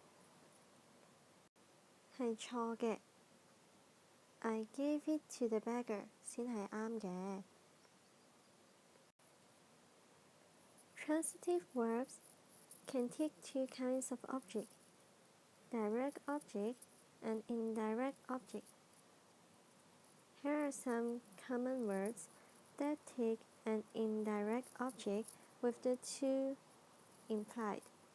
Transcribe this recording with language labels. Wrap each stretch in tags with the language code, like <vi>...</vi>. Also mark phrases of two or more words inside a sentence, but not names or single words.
<yue>係錯嘅。</yue> <en>I gave it to the beggar</en> <yue>先係啱嘅。</yue> <en>Transitive verbs can take two kinds of object, direct object and indirect object. Here are some common words that take an indirect object with the to implied.</en>